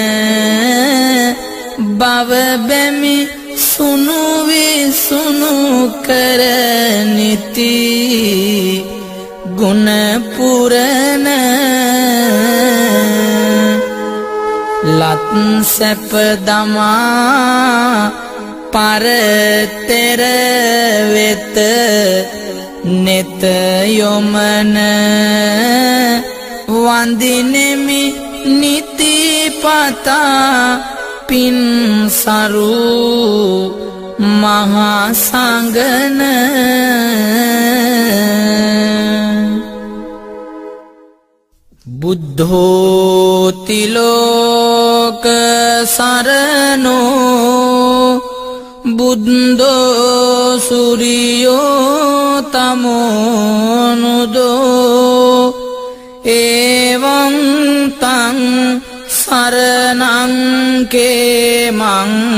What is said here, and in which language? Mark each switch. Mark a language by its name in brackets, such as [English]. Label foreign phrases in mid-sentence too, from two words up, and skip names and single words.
[Sinhala] බව බැමි සුනු විසුනු කරනිති ගුණ පුරන ලත් සැප දමා පරතෙර වෙත නෙත යොමන වන්දිනෙමි නිතිපතා පින් සරු මහා සංගන [Pali] බුද්ධෝති ලෝක සරණෝ බුද්ධෝ සූර්යෝ තමෝනුදෝ එවං තං සරණං කේමං